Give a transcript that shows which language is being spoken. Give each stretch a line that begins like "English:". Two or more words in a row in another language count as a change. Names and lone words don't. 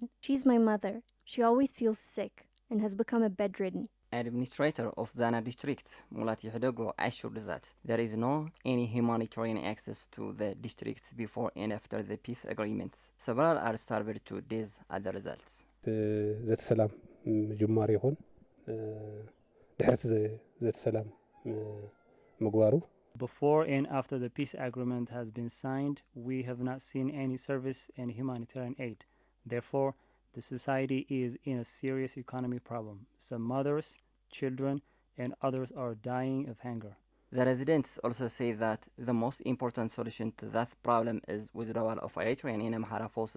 English: She's my mother. She always feels sick and has become a bedridden. Administrator of Zana district, Mulati Hidogo, assured that there is no any humanitarian access to the districts before and after the peace agreements. Several are starved to death as the results.
Tigrinya: ዘተ ሰላም ጅማር ይኹን ድሕረት ዘተ ሰላም ምግባሩ
English: Before and after the peace agreement has been signed, we have not seen any service and humanitarian aid. Therefore, the society is in a serious economic problem. Some mothers, children, and others are dying of hunger. The residents also say that the most important solution to that problem is withdrawal of Eritrean and Amhara forces.